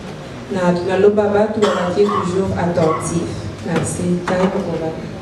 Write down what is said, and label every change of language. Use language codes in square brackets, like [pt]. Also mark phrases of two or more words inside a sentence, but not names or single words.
[sw] na tunalomba batu wabakie [fr] toujours attentif. Merci. [sw] Karibu kwa batu.